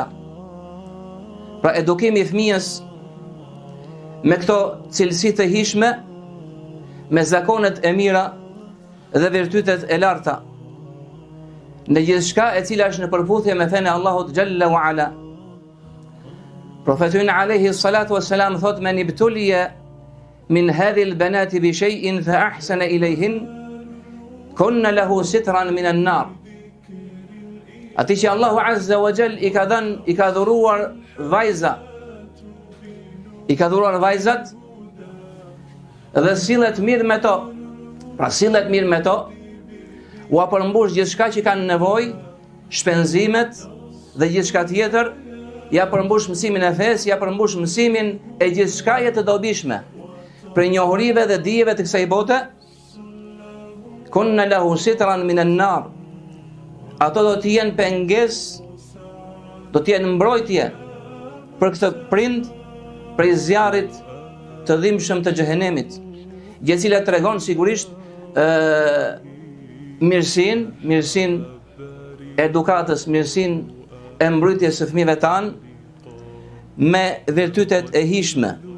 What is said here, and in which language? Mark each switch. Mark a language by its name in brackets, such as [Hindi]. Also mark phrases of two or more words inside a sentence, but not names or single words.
[Albanian] Pra edukimi i fëmijës me këto cilësi të hishme, me zakonet e mira dhe virtytet e larta, në gjithçka e cila është në përputhje me fenë e Allahut [Arabic] جل وعلا. Profeti عليه الصلاة والسلام thot: "من ابتلي من هذه البنات بشيء فأحسن إليهن كن له سترا من النار." [Albanian] Ati që Allahu [Arabic] عز وجل [Albanian] i ka dhuruar vajza, i ka dhuruar vajzat dhe sillet mirë me to. Pra sillet mirë me to, u përmbush gjithçka që kanë nevojë, shpenzimet dhe gjithçka tjetër, ja përmbush mësimin e fesë, ja përmbush mësimin e gjithçka të dobishme, për njohurive dhe dijeve të kësaj bote. [Arabic] كن له سترا من النار. [Albanian] Ato do të jenë pengesë, do të jenë mbrojtje për këtë prind prej zjarrit të dhimbshëm të xhehenemit, gjë e cila tregon sigurisht mirësinë e edukatës, mirësinë e mbrojtjes së fëmijëve tan me virtytet e hishme.